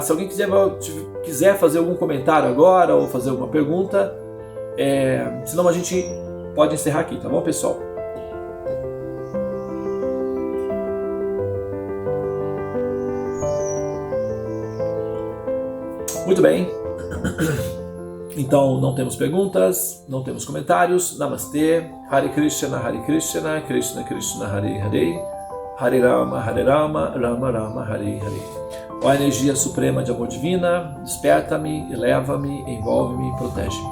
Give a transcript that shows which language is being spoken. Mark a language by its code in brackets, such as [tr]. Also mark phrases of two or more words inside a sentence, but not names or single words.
[pt] Se alguém quiser fazer algum comentário agora ou fazer alguma pergunta, senão a gente pode encerrar aqui, tá bom, pessoal? Muito bem. Então não temos perguntas, não temos comentários. Namastê, Hare Krishna, Krishna Krishna, Hare Hare, Hare Rama, Rama Rama, Hare Hare. Ó energia suprema de amor divina, desperta-me, eleva-me, envolve-me, protege-me.